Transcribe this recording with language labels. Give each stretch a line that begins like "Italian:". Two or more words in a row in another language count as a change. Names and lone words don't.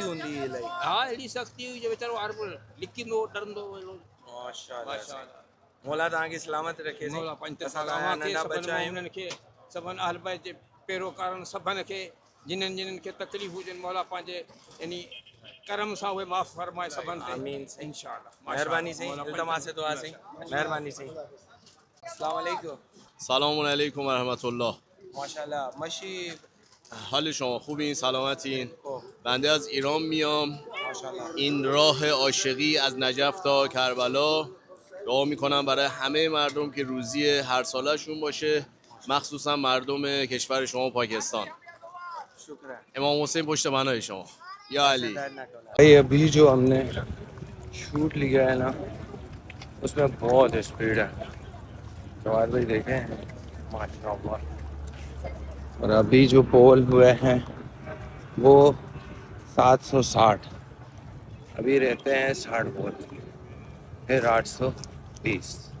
Sindhi: हा अहिड़ी सख़्ती हुई जो वीचारो हर लिखंदो डरंदो। माशाअल्लाह। मौला तव्हांखे सलामत रखे। मौला उन्हनि खे सभिनि अहल बैत जे पैरोकारनि सभिनि खे जिन्हनि खे तकलीफ़ हुजनि, मौला पंहिंजे यानी करम सां उहे माफ़ फरमाए सभिनि खे। आमीन इंशाअल्लाह। मेहरबानी सही, इल्तमास से दुआ सही, मेहरबानी सही। अस्सलाम वालेकुम।
Arabic: سلام علیکم و رحمت الله.
Persian: ماشاءالله. ماشی حال شما خوبین؟ سلامتین؟ بنده از ایران میام. ماشاءالله. این راه عاشقی از نجف تا کربلا دعا میکنم برای همه مردم که روزی هر سالشون باشه، مخصوصا مردم کشور شما پاکستان.
Sindhi: शुक्र।
Persian: امام حسین پشت بنای شما. یا علی.
Urdu: بھائی ابھی جو ہم نے شوٹ لیا ہے نا اس میں بہت سپیڈ ہے، جواد بھائی دیکھیں ماشاءاللہ. اور ابھی جو پول ہوئے ہیں وہ 760، ابھی رہتے ہیں 60 پول، پھر 820.